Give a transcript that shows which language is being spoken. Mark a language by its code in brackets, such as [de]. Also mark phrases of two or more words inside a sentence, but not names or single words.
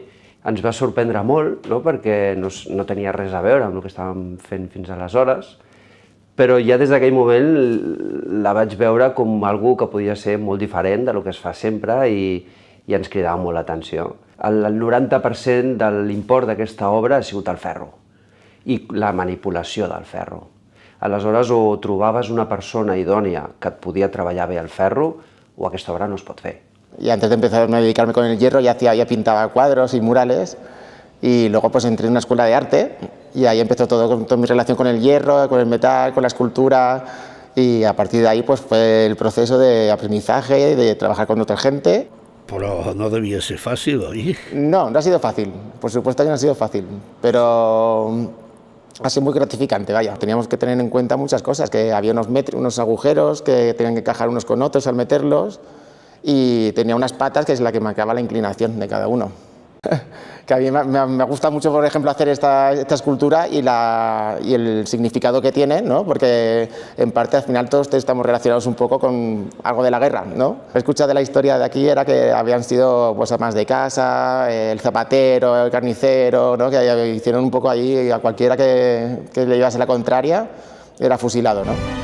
[ca] Ens va sorprendre molt, no? Perquè no tenia res a veure amb el que estàvem fent fins aleshores, però ja des d'aquell moment la vaig veure com algú que podia ser molt diferent del que es fa sempre i ens cridava molt l'atenció. El 90% de l'import d'aquesta obra ha sigut el ferro i la manipulació del ferro. Aleshores, o trobaves una persona idònia que et podia treballar bé el ferro o aquesta obra no es pot fer. [es] Y antes de empezar a dedicarme con el hierro ya pintaba cuadros y murales y luego pues entré en una escuela de arte y ahí empezó toda mi relación con el hierro, con el metal, con la escultura y a partir de ahí pues fue el proceso de aprendizaje, de trabajar con otra gente. [ca] Però no devia ser fàcil, oi? [es] No, no ha sido fácil, por supuesto que no ha sido fácil, pero ha sido muy gratificante, vaya. Teníamos que tener en cuenta muchas cosas, que había unos agujeros que tenían que encajar unos con otros al meterlos y tenía unas patas que es la que marcaba la inclinación de cada uno. Que a mí me gusta mucho, por ejemplo, hacer esta escultura y el significado que tiene, ¿no? Porque en parte al final todos estamos relacionados un poco con algo de la guerra, ¿no? La escucha de la historia de aquí era que habían sido pues amas de casa, el zapatero, el carnicero, ¿no? Que hicieron un poco ahí a cualquiera que le llevase la contraria era fusilado, ¿no?